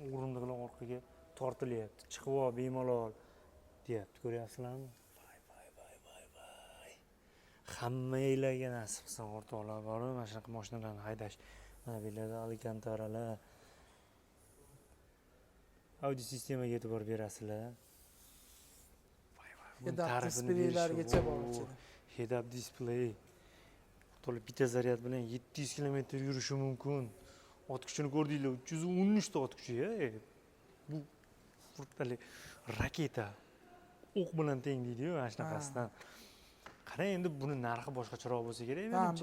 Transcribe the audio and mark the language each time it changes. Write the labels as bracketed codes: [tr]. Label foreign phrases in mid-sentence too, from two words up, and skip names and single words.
[uz] O'rindiqlar orqaga tortilyapti. Chiqib ol, bemalol deyapti. Ko'ryapsizlarmi? Voy. Hammanglarga nasib qilsin o'rtoqlar, borib mana shunaqa mashinalarni haydash. Mana bu yerda Alcantaralar. Audio sistemaga e'tibor berasizlar. Head-up displeylargacha bor ichida. [en] Head-up display. [uz] To'liq bitta zaryad bilan 700 km yurishi mumkin. Ot kuchini ko'rdinglar, 313 ta ot kuchi. Bu furtali raketa. O'q bilan teng deydi-ku, mana shunaqasidan. Qarang, endi buni narxi boshqacharoq bo'lsa kerak menimcha.